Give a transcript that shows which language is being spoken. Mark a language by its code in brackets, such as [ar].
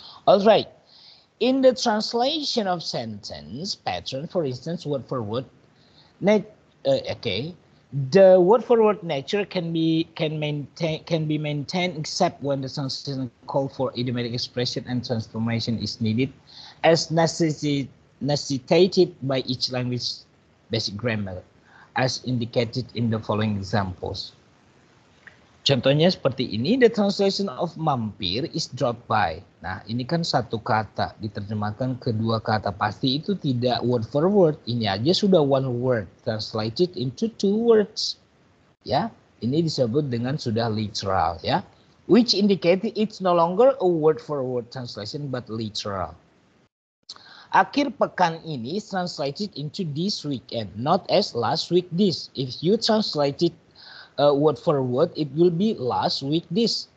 [en] All right, in the translation of sentence pattern, for instance, word for word, okay, the word for word nature can be maintained except when the translation call for idiomatic expression and transformation is needed, as necessitated by each language basic grammar, as indicated in the following examples. [id] Contohnya seperti ini, [en] the translation of mampir is dropped by. [id] Nah, ini kan satu kata, diterjemahkan kedua kata. Pasti itu tidak [en] word for word. [id] Ini aja sudah [en] one word, translated into two words. [id] Ya, ini disebut dengan sudah literal, ya. [en] Which indicated it's no longer a word for word translation, but literal. [id] Akhir pekan ini [en] is translated into this weekend, not as last week this. If you translated word for word, it will be last week this.